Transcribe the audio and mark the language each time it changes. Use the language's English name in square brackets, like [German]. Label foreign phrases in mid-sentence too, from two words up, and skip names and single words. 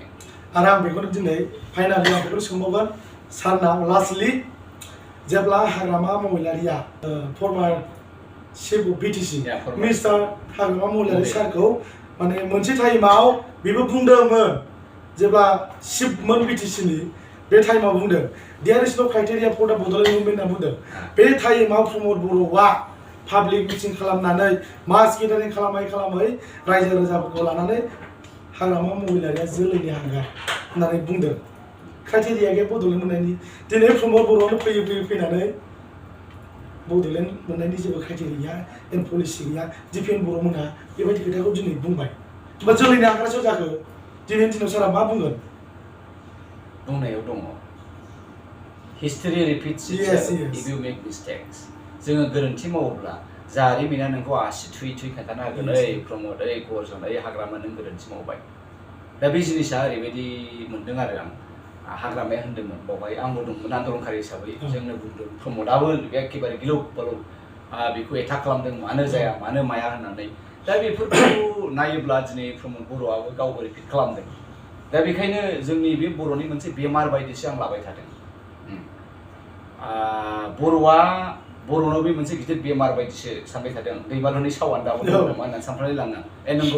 [Bodo] आरो आं बेखौनो दिनै फाइनालि आं बेखौनो सोंबावगोन सारनाव लास्टलि जेब्ला हाग्रामा महिलारिया [English] former chief of BTC mister [Bodo] हाग्रामा महिलारि सारखौ माने मोनसे टाइमाव बेबो बुंदोंमोन जेब्ला चिफमोन बिटिसिनि बे टाइमाव बुंदों [English] there is no criteria for the Bodoland movement [Bodo] होनना बुंदों बे टाइमाव प्रमद बर'आ पाब्लिक मिटिं खालामनानै मास गेदारिं खालामै रायजो राजाफोरखौ लानानै हाग्रामा महिलारिया जोलैनि हांगार होननानै बुंदों क्राइटेरिया गैया बड'लेण्ड मोननायनि दिनै प्रमद बर'आनो फैनानै बड'लेण्ड मोननायनि जेबो क्राइटेरिया गैया [English] and policy [Bodo] गैया दिपेन बर'मोनहा बेबायदि खोथाखौ दिनै बुंबाय होमबा जोलैनि हांगारसो जाखो दिनैनि दिनाव सारा मा बुंगोन बुंनायाव दङ [English] history repeats itself if you make mistakes [Bodo] जोङो गोरोन्थि मावोब्ला जारिमिना नोंखौ आसि थुयै थुयै खोन्थानो हागोन ओइ प्रमद ओइ गर्जन ओइ हाग्रामा नों गोरोन्थि मावबाय दा बे जिनिसा ओरैबायदि मोनदों आरो आं हाग्रामाया होनदोंमोन बावहाय आंबो दंमोन आन्दलनकारि हिसाबै जोंनो बुंदों प्रमदाबो एखेबारे गिलौ बालौ बेखौ एटाक खालामदों मानो जाया मानो माया होननानै दा बेफोरखौ नायोब्ला दिनै प्रमद बर'आबो गावबो रिपिट खालामदों दा बेखायनो जोंनि बे बर'नि मोनसे बेमार बायदिसो आं लाबाय थादों बर'नाव बे मोनसे गिदिर बेमार बायदिसो सानबाय थादों दैमालुनि सावान दाबो दं नामा होननानै सानफ्रामनानै लाङा नंगौ